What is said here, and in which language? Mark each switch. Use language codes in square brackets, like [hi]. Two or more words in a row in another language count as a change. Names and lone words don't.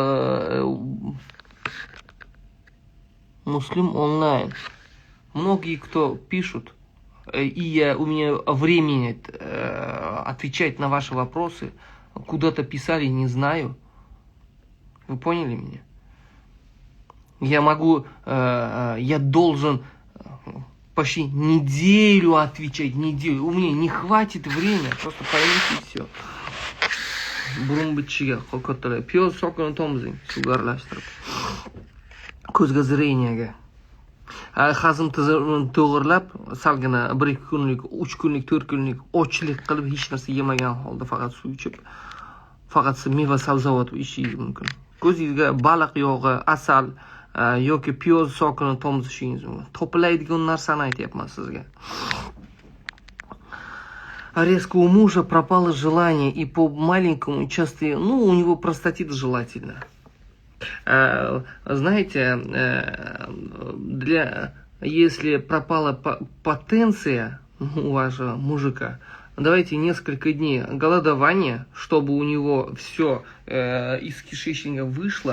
[ru] Многие, кто пишут, и у меня времени отвечать на ваши вопросы, куда-то писали, не знаю. Вы поняли меня? Я должен почти неделю отвечать, неделю. У меня не хватит времени, просто поймите и все. [uz] Burun bitishiga qo'rqotilar. Piyoz sokini tomizing, sugarlashtirib. Ko'zga zreniyaga. Hazm tizimini to'g'irlab, salgina 1-2 kunlik, 3 kunlik, 4 kunlik ochlik qilib hech narsa yemagan holda faqat suv ichib, faqat meva sabzavot yeyishingiz mumkin. Ko'zingizga baliq yog'i, asal yoki piyoz sokini tomizishingiz mumkin. Topilaydigan narsani aytyapman sizga. [ru] Резко у мужа пропало желание, и по маленькому часто, у него простатит желательно. Знаете, если пропала потенция у вашего мужика, давайте несколько дней голодования, чтобы у него все из кишечника вышло.